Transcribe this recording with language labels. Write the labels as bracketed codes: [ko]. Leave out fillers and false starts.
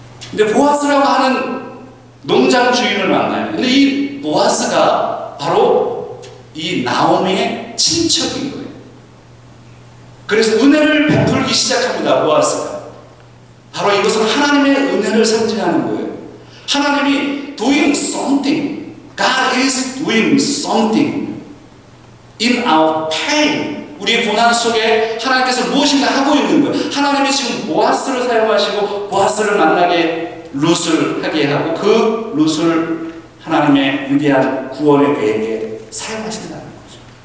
[ko] 근데 보아스라고 하는 농장 주인을 만나요. 근데 이 보아스가 바로 이 나오미의 친척인 거예요. 그래서 은혜를 베풀기 시작합니다. 보아스가. 바로 이것은 하나님의 은혜를 상징하는 거예요. 하나님이 [en] doing something. God is doing something in our pain. [ko] 우리의 고난 속에 하나님께서 무엇인가 하고 있는 거예요. 하나님이 지금 보아스를 사용하시고 보아스를 만나게 룻을 하게 하고 그 룻을 하나님의 위대한 구원의 계획에 사용하신다는 거죠.